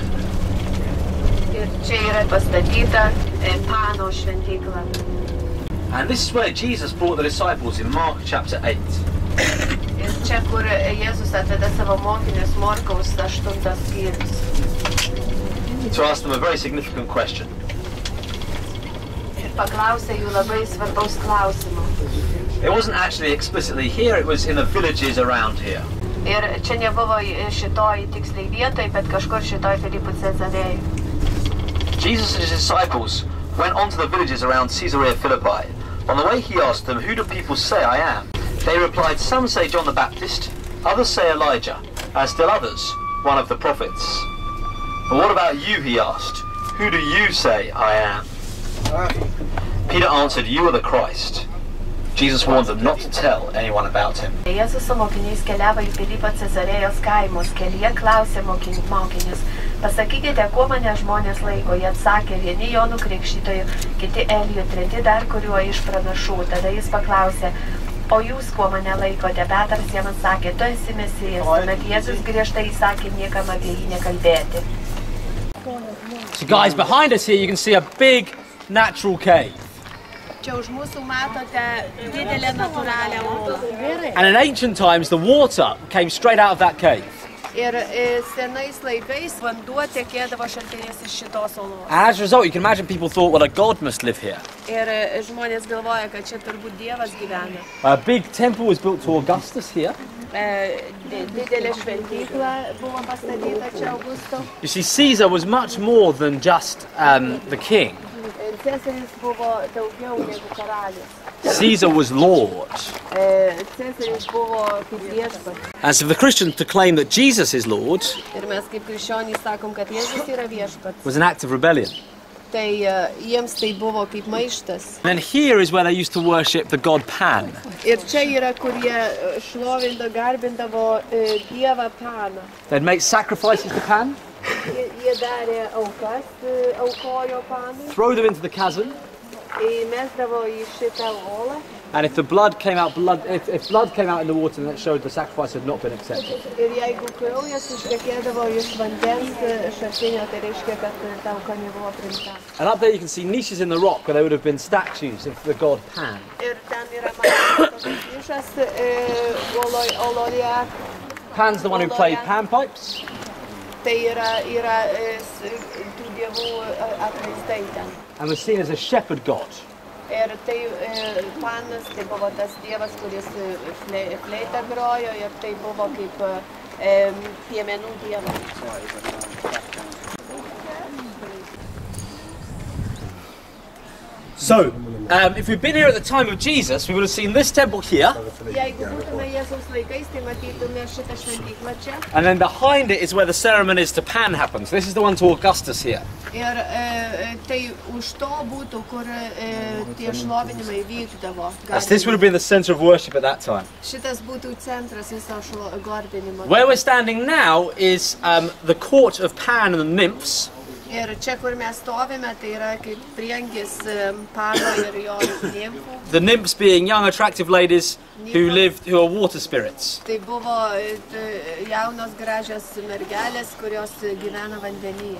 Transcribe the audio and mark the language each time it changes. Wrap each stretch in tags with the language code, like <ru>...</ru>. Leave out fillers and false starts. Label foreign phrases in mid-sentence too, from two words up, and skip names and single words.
<lt>Ir čia yra pastatyta Pano šventykla.</lt> <en>And this is where Jesus brought the disciples in Mark chapter 8.</en> <lt>Ir čia, kur Jėzus atveda savo mokinius Morkaus 8 skyrius.</lt> <en>To ask them a very significant question.</en> <lt>Ir paklausė jų labai svarbaus klausimo.</lt> <en>It wasn't actually explicitly here, it was in the villages around here.</en> <lt>Ir čia nebuvo šitoj tiksliai vietoj, bet kažkur šitoj Filipų Cezarėjui.</lt> <en>Jesus and his disciples went on to the villages around Caesarea Philippi. On the way he asked them, "Who do people say I am?" They replied, "Some say John the Baptist, others say Elijah, and still others, one of the prophets." "But what about you?" he asked. "Who do you say I am?" Peter answered, "You are the Christ." Jesus warned them not to tell anyone about him.</en> <lt>Jėzus su mokiniais keliavo į Filipo Cezarėjos kaimus. Kelyje klausė mokinius: "Pasakykite, kuo mane žmonės laiko?" Jie atsakė: "Vieni Jonu Krikštytoju, kiti Eliju, treti dar kuriuo iš pranašų." Tada jis paklausė: "O jūs kuo mane laikote?" Petras jam atsakė: "Tu esi Mesijas." Tuomet Jėzus griežtai įsakė niekam apie jį nekalbėti.</lt> <en>So guys, behind us here you can see a big natural cave.</en> <lt>Čia už mūsų matote didelę natūralią olą.</lt> <en>And in ancient times the water came straight out of that cave.</en> <lt>Ir senais laikais vanduo tekėdavo šaltiniais iš šitos olos.</lt> <en>And as a result you can imagine people thought, well, a god must live here.</en> <lt>Ir žmonės galvoja, kad čia turbūt Dievas gyvena.</lt> <en>A big temple was built to Augustus here.</en> <lt>Didelė šventykla buvo pastatyta čia Augusto.</lt> <en>You see, Caesar was much more than just the king.</en> <lt>Cesaris buvo daugiau negu karalius.</lt> <en>Caesar was Lord.</en> <lt>Cesaris buvo kaip viešpats.</lt> <en>And so for the Christians to claim that Jesus is Lord</en> <lt>Ir mes kaip krikščionys sakom, kad Jėzus yra viešpats.</lt> <en>was an act of rebellion.</en> <lt>Tai jiems tai buvo kaip maištas.</lt> <en>And here is where they used to worship the god Pan.</en> <lt>Ir čia yra, kur jie šlovindavo, garbindavo Dievą Paną.</lt> <en>They'd make sacrifices to Pan,</en> <lt>Jie darė aukas, aukojo Panui,</lt> <en>throw them into the chasm,</en> <lt>įmesdavo į šitą olą.</lt> <en>and if blood came out in the water, then it showed the sacrifice had not been accepted.</en> <lt>Ir jeigu kraujas ištekėdavo iš vandens šaltinio, tai reiškia, kad ta auka nebuvo priimta.</lt> <en>And up there you can see niches in the rock where there would have been statues of the god Pan.</en> <lt>Ir ten yra matomas nišas oloje.</lt> <en>Pan's the one who played panpipes.</en> <lt>Tai yra tų dievų atvaizdai ten.</lt> <en>And was seen as a shepherd god.</en> <lt>Ir tai Panas, tai buvo tas dievas, kuris fleitą grojo, ir tai buvo kaip piemenų dievas.</lt> <en>So, if we'd been here at the time of Jesus, we would have seen this temple here.</en> <lt>Jeigu būtume Jėzaus laikais, tai matytume šitą šventyklą čia.</lt> <en>And then behind it is where the ceremonies to Pan happens. This is the one to Augustus here.</en> <lt>Ir tai už to būtų, kur tie šlovinimai vykdavo.</lt> <en>As this would have been the center of worship at that time.</en> <lt>Šitas būtų centras viso garbinimo.</lt> <en>Where we're standing now is the court of Pan and the nymphs.</en> <lt>Ir čia, kur mes stovime, tai yra kaip priengis Pano ir jo nimfų.</lt> <en>The nymphs being young, attractive ladies who are water spirits.</en> <lt>Tai buvo jaunos gražios mergelės, kurios gyvena vandenyje.</lt>